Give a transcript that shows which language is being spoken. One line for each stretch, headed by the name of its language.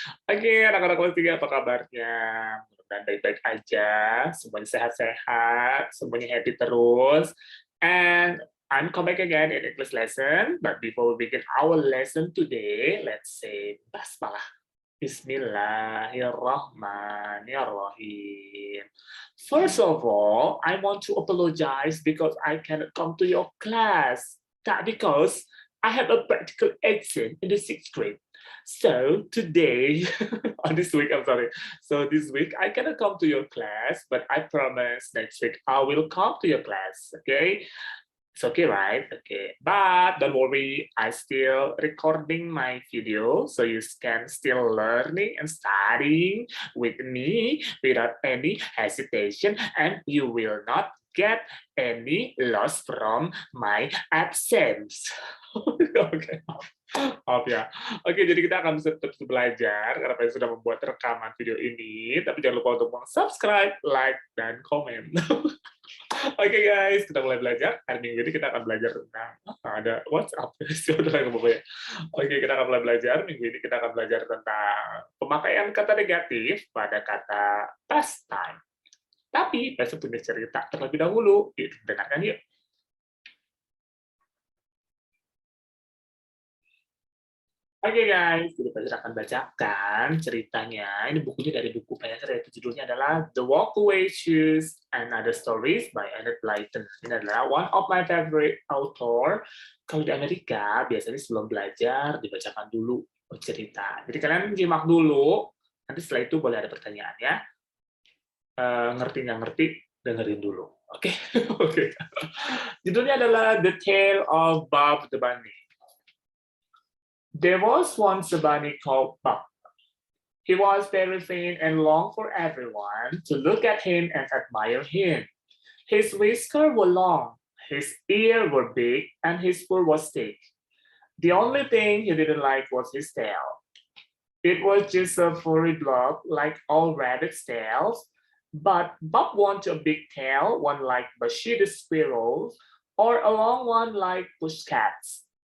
Indonesian: Oke, anak-anak kelas 3 apa kabarnya? Mudah-mudahan baik-baik aja, semuanya sehat-sehat, semuanya happy terus.
English: And I'm come back again in English lesson, but before we begin our lesson today, let's say basmalah.
Arabic: Bismillahirrahmanirrahim.
English: First of all, I want to apologize because I cannot come to your class. That because I have a practical exam in the 6th grade. So today, on this week, I'm sorry. So this week, I cannot come to your class, but I promise next week I will come to your class, okay? It's okay, right? Okay, but don't worry, I still recording my video, so you can still learning and studying with me without any hesitation, and you will not get any loss from my absence.
Indonesian: Oke, maaf ya. Oke, jadi kita akan terus belajar karena saya sudah membuat rekaman video ini, tapi jangan lupa untuk subscribe, like, dan komen. Oke guys, kita mulai belajar. Hari minggu ini kita akan belajar tentang ada WhatsApp. Oke, kita akan mulai belajar. Minggu ini kita akan belajar tentang pemakaian kata negatif pada kata past time. Tapi saya punya cerita terlebih dahulu. Dengarkan yuk. Oke guys, jadi saya akan bacakan ceritanya. Ini bukunya dari buku Penser, yaitu judulnya adalah The Walkaway Shoes and Other Stories by Enid Blyton. Ini adalah
English: one of my favorite author.
Indonesian: Kalau di Amerika, biasanya sebelum belajar dibacakan dulu cerita. Jadi kalian simak dulu, nanti setelah itu boleh ada pertanyaan ya. Ngerti nggak ngerti, dengerin dulu. Oke, oke. Judulnya adalah The Tale of Bob the Bunny.
English: There was once a bunny called Bob. He was very thin and longed for everyone to look at him and admire him. His whiskers were long, his ears were big, and his fur was thick. The only thing he didn't like was his tail. It was just a furry blob like all rabbits' tails, but Bob wanted a big tail, one like Bashir the squirrel, or a long one like Pushcat's.